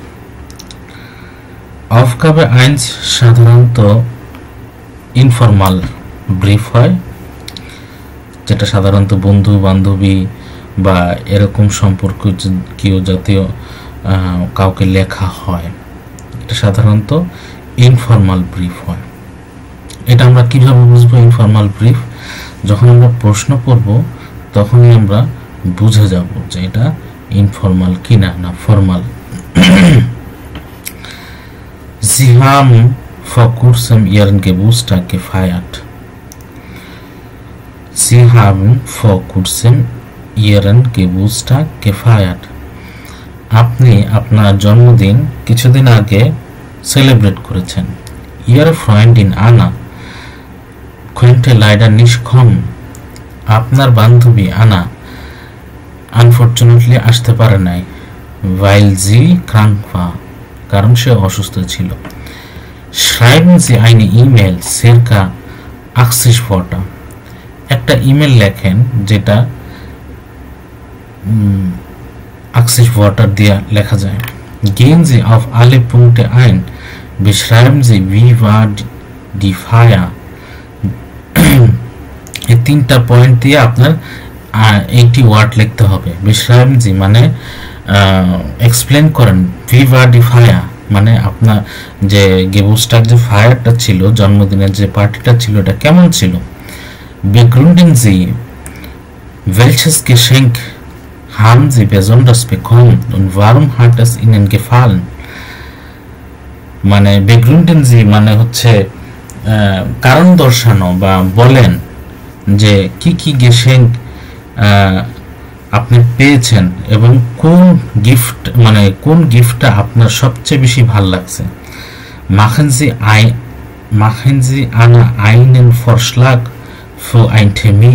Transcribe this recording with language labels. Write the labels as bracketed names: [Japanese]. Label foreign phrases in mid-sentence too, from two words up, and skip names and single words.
[German] Aufgabe eins [Bangla] সাধারণত [German] informal Brief [Bangla] হয়, যেটা সাধারণত বন্ধু বান্ধবী বা এরকম সম্পর্কীয় জাতীয় কাউকে লেখা হয়। এটা সাধারণত [German] informal Brief [Bangla] হয়। এটা আমরা কিভাবে বুঝবো [German] informal Brief? [Bangla] যখন আমরা প্রশ্ন পড়ব তখনই আমরা বুঝে যাব যে এটা ইনফরমাল কিনা না ফর্মাল। [German] Sie haben vor kurzem Ihren Geburtstag gefeiert. Sie haben vor kurzem Ihren Geburtstag gefeiert. [Bangla] আপনি আপনার জন্মদিন কিছুদিন আগে সেলিব্রেট করেছেন। [German] Ihre Freundin Anna konnte leider nicht kommen. [Bangla] আপনার বান্ধবী আনা আনফরচুনেটলি আসতে পারে নাই, [German] weil sie krank war, [Bangla] কারণ সে অসুস্থ ছিল। [German] Schreiben Sie eine E-Mail circa 80 Wörter. [Bangla] একটা ইমেল লেখেন যেটা 80 Wörter দিয়ে লেখা যায়। [German] Gehen Sie auf alle Punkte ein. Beschreiben Sie, wie war die Feier. [Bangla] এই তিনটা পয়েন্ট দিয়ে আপনার 80 ওয়ার্ড লিখতে হবে। [German] Beschreiben Sie [Bangla] মানে এক্সপ্লেন করেন, [German] wie war die Feier [Bangla] মানে আপনার যে গেবুস্টার যে ফায়ারটা ছিল, জন্মদিনের যে পার্টিটা ছিল, এটা কেমন ছিল। [German] Begründen Sie, welches Geschenk haben Sie besonders bekommen und warum hat es Ihnen gefallen. [Bangla] মানে [German] begründen Sie [Bangla] মানে হচ্ছে কারণ দর্শানো বা বলেন যে কি কি গেশেঙ্ক আপনি পেয়েছেন এবং কোন গিফট মানে কোন গিফটটা আপনার সবচেয়ে বেশি ভালো লাগছে। [German] machen Sie Anna einen Vorschlag für einen Termin.